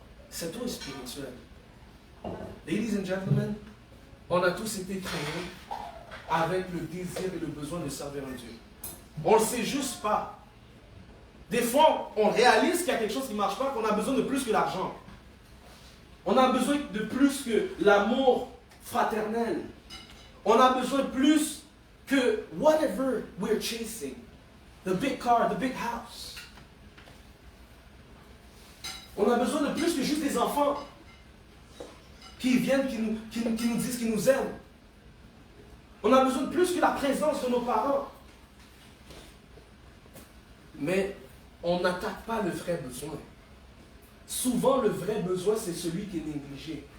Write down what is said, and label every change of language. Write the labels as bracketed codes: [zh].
[fr] Cette eau est spirituelle. [en] Ladies and gentlemen, [fr] on a tous été créés avec le désir et le besoin de servir un Dieu. On ne le sait juste pas. Des fois, on réalise qu'il y a quelque chose qui ne marche pas, qu'on a besoin de plus que l'argent. On a besoin de plus que l'amour fraternel. On a besoin de plus que [en] whatever we're chasing. The big car, the big house. [fr] On a besoin de plus que juste des enfants qui viennent, qui nous disent qu'ils nous aiment. On a besoin de plus que la présence de nos parents. Mais on n'attaque pas le vrai besoin. Souvent, le vrai besoin, c'est celui qui est négligé.